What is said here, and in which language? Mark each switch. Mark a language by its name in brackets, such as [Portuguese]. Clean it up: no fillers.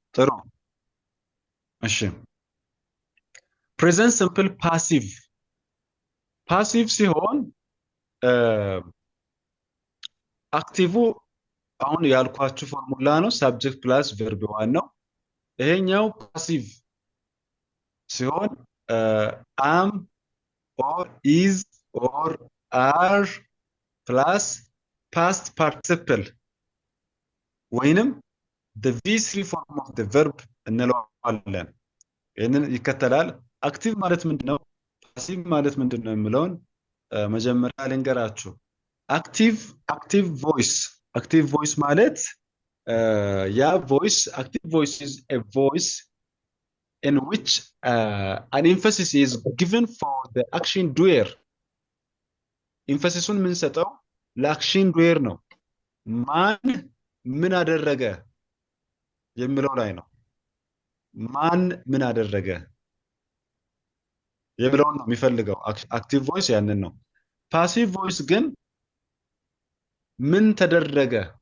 [Amharic] ጥሩ። እሺ ፕሬዘንት ሲምፕል ፓሲቭ ሲሆን አክቲቭ አሁን ያልኳችሁ ፎርሙላ ነው። ሰብጀክት ፕላስ ቨርብ ዋን ነው። ይሄኛው ፓሲቭ ሲሆን [English] am or is or are [Amharic] ፕላስ past participle ወይንም [English] the V3 form of the verb [Amharic] እንለዋለን። ይህንን ይከተላል። አክቲቭ ማለት ምንድነው? ፓሲቭ ማለት ምንድነው የሚለውን መጀመሪያ ልንገራችሁ። አክቲቭ ቮይስ ማለት ያ ቮይስ [English] active voice is a voice in which an emphasis is given for the action doer. [Amharic] ኤምፋሲሱን የምንሰጠው ለአክሽን ዱዌር ነው። ማን ምን አደረገ የሚለው ላይ ነው። ማን ምን አደረገ የሚለውን ነው የሚፈልገው። አክቲቭ ቮይስ ያንን ነው። ፓሲቭ ቮይስ ግን ምን ተደረገ፣